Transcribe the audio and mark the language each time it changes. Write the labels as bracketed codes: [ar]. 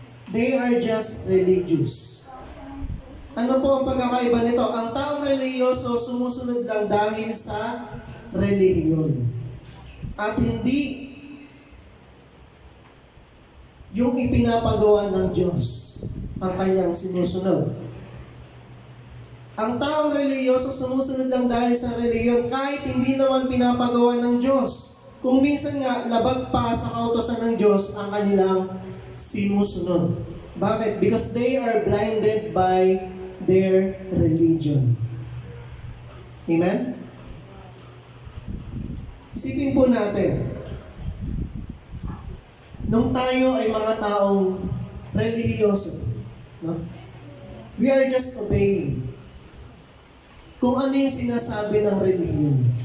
[en] They are just religious. [tl] Ano po ang pagkakaiba nito? Ang taong relihiyoso sumusunod lang dahil sa relihiyon. At hindi yung ipinapagawa ng Diyos ang kanyang sinusunod. Ang taong relihiyoso sumusunod lang dahil sa relihiyon kahit hindi naman pinapagawa ng Diyos. Kung minsan nga, labag pa sa kautosan ng Diyos ang kanilang sinusunod. Bakit? [en] Because they are blinded by their religion. [tl] Amen? Isipin po natin, nung tayo ay mga taong relihiyoso, no? [en] We are just obeying. [tl] Kung ano yung sinasabi ng relihiyon.